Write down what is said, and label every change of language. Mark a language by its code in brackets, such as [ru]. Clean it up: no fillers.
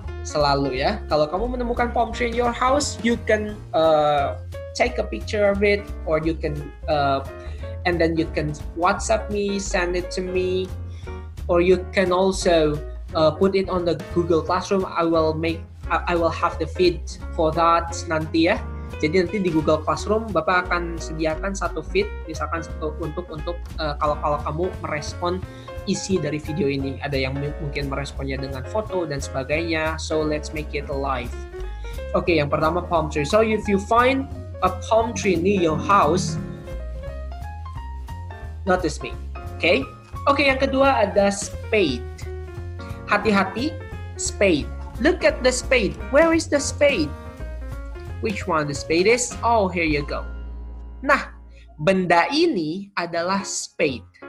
[id] Selalu ya, kalau kamu menemukan [en] palm tree in your house, you can take a picture of it, or you can and then you can WhatsApp me, send it to me, or you can also put it on the Google Classroom. I will have the feed for that [id] nanti ya. Jadi nanti di Google Classroom Bapak akan sediakan satu feed, misalkan untuk kalau kamu merespon isi dari video ini. Ada yang mungkin meresponnya dengan foto dan sebagainya. [en] So let's make it live. [id] Oke, yang pertama [en] palm tree. So if you find a palm tree near your house, notice me. [id] Oke, yang kedua ada spade. Hati-hati, [en] spade. Look at the spade. Where is the spade? Which one the spade is? Oh, here you go. [id] Nah, benda ini adalah spade.